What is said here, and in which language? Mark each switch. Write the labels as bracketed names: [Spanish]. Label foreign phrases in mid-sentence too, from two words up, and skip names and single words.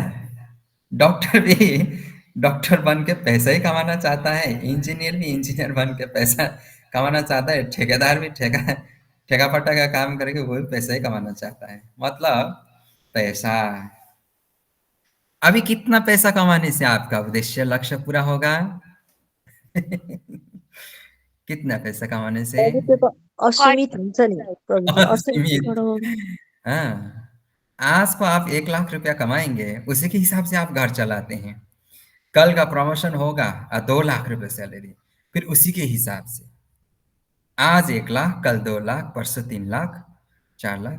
[Hindi] डॉक्टर भी डॉक्टर बन के पैसा ही कमाना चाहता है, इंजीनियर भी इंजीनियर बन के पैसा कमाना चाहता है, ठेकेदार भी ठेका पट्टा का काम करके वो भी पैसा ही कमाना चाहता है। मतलब पैसा। अभी कितना पैसा कमाने से आपका उद्देश्य लक्ष्य पूरा होगा? कितना पैसा कमाने से? [Nepali] अरू त्यो त असीमित हुन्छ नि प्रभुजी, असीमित असीमित। थोडा हो। [Hindi] हाँ, आज को आप 1 लाख रुपया कमाएंगे, उसी के हिसाब से आप घर चलाते हैं। कल का प्रमोशन होगा 2 लाख रुपए सैलरी, फिर उसी के हिसाब से आज 1 लाख, कल 2 लाख, परसों 3 लाख, 4 लाख।